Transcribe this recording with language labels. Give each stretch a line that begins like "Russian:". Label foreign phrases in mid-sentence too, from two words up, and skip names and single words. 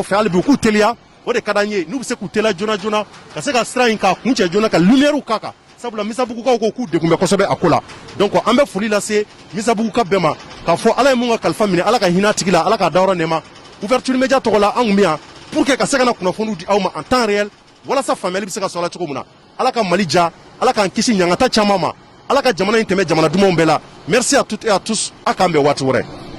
Bambara: fɛ hali bi u k'u teliya o de ka d'an ye n'u bɛ se k'u teliya joona joona ka se ka sira in k'a kun cɛ joona ka lumière k'a kan sabula misabugukaw ko k'u degun bɛ kosɛbɛ a ko la donc an bɛ foli lase misabuguka bɛɛ ma k'a fɔ ala ye mun ka kalifa minɛ ala ka hinɛ a tigi la ala k'a dayɔrɔ nɛɛma ouverture média tɔgɔ la an kun bɛ yan
French: pour que
Bambara: ka se ka na kunnafoniw di aw ma
French: en temps réel
Bambara: walasa faamuyali bɛ se ka sɔrɔ a la cogo min na ala ka mali ja ala k'an kisi ɲangata caman ma ala ka jamana in tɛmɛ jamana dumanw bɛɛ la
French: merci à toutes et à tous
Bambara: a k'an bɛn waati wɛrɛ